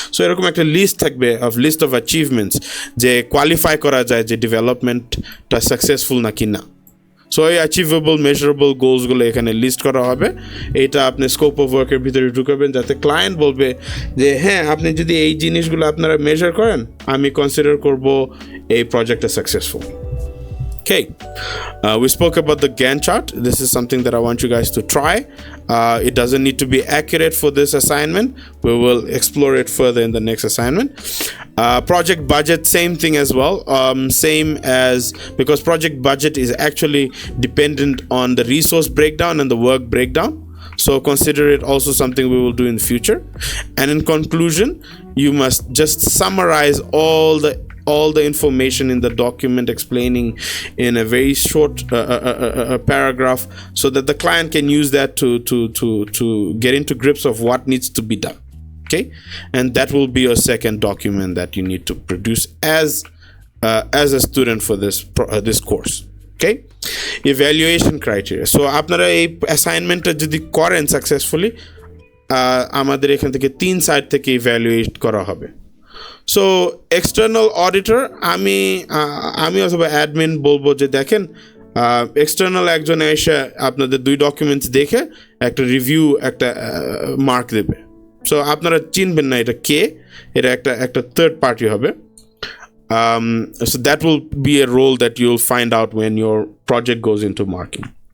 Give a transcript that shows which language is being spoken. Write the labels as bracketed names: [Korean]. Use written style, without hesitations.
[Bangla] So এরকম একটা list থাকবে লিস্ট অফ অ্যাচিভমেন্টস যে কোয়ালিফাই করা যায় যে ডেভেলপমেন্টটা সাকসেসফুল নাকি না। সো এই অ্যাচিভেবল মেজারেবল গোলসগুলো এখানে লিস্ট করা হবে। এটা আপনি স্কোপ অফ ওয়ার্কের ভিতরে ঢুকাবেন যাতে ক্লায়েন্ট বলবে যে হ্যাঁ আপনি যদি এই জিনিসগুলো আপনারা মেজার করেন, আমি কনসিডার করব এই প্রজেক্টটা successful. [English] Okay, we spoke about the Gantt chart. This is something that I want you guys to try. It doesn't need to be accurate for this assignment. We will explore it further in the next assignment. Project budget, same thing as well. Same as, because project budget is actually dependent on the resource breakdown and the work breakdown. So consider it also something we will do in the future. And in conclusion, you must just summarize all the information in the document, explaining in a very short paragraph, so that the client can use that to get into grips of what needs to be done. Okay, and that will be your second document that you need to produce as a student for this course. Okay, evaluation criteria. [Bangla] So আপনারা এই অ্যাসাইনমেন্টটা যদি করেন successfully, আমাদের এখান থেকে 3 side থেকে evaluate করা হবে। সো এক্সটার্নাল অডিটর, আমি অথবা অ্যাডমিন বলবো যে দেখেন এক্সটার্নাল একজন এসে আপনাদের 2 ডকুমেন্টস দেখে একটা রিভিউ একটা মার্ক দেবে। সো আপনারা চিনবেন না এটা কে, এটা একটা থার্ড পার্টি হবে। [English] So that will be a role that you'll find out when your project goes into marking.